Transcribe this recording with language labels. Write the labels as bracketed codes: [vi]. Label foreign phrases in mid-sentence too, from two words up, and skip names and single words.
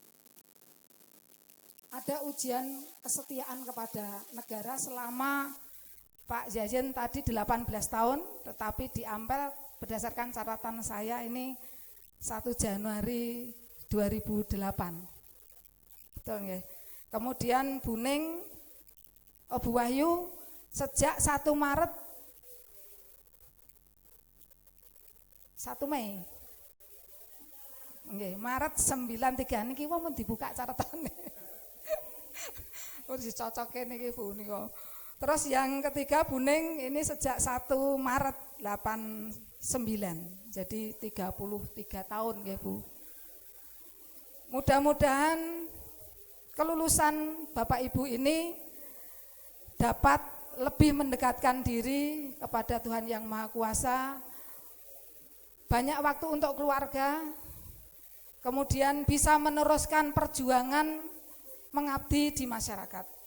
[id] Ada ujian kesetiaan kepada negara selama Pak Zazen tadi 18 tahun, tetapi di Ampel berdasarkan catatan saya ini 1 Januari 2008. Betul nggih. Kemudian Bu Ning, Bu Wahyu sejak 1 Maret 1 Mei. [jv] Nggih, Maret 93 niki wong dibuka catatane. Wis dicocoke niki Bu nika. [id] Terus yang ketiga Buning ini sejak 1 Maret 89. Jadi 33 tahun ya Bu. Mudah-mudahan kelulusan Bapak Ibu ini dapat lebih mendekatkan diri kepada Tuhan Yang Maha Kuasa, banyak waktu untuk keluarga, kemudian bisa meneruskan perjuangan mengabdi di masyarakat.